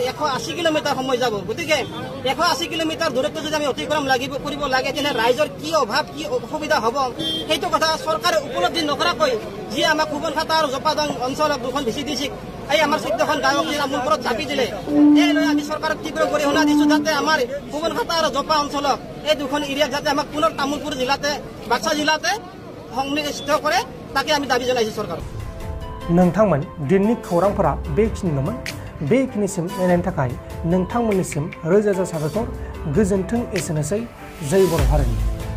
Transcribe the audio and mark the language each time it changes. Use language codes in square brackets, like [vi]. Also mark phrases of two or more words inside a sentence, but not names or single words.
[as] 180 কিলোমিটাৰ সময় যাব গতিকে 180 কিলোমিটাৰ দূৰত্ব যদি আমি অতিক্ৰম কৰিব লাগে তেনে ৰাইজৰ কি অভাৱ কি অসুবিধা হ'ব সেইটো কথা চৰকাৰে উপলব্ধি নকৰাকৈ যি আমাক সুবনহাটা আৰু জপাদং অঞ্চলক দুখন ভিচি ডিষ্ট্ৰিক্ট এই আমাৰ 14খন গাঁৱক যি তামুলপুৰত জাপি দিলে এই লৈ আমি চৰকাৰক তীব্ৰ গৰিহণা দিছোঁ যাতে আমাৰ সুবনহাটা আৰু জপা অঞ্চলক এই দুখন এৰিয়াত যাতে আমাক পুনৰ তামুলপুৰ জিলাতে বাক্সা জিলাতে সংনিষ্ট কৰে তাকে আমি দাবি জনাইছোঁ চৰকাৰক [brx] नोंथांमोन दिननि खौरांफोरा बेखिनिल'मोन बेखिनिसिम नायनायनि थाखाय नोंथांमोननिसिम रोजा रोजा साबायखर गोजोन्थों एसेनोसै जय बर' हारिनि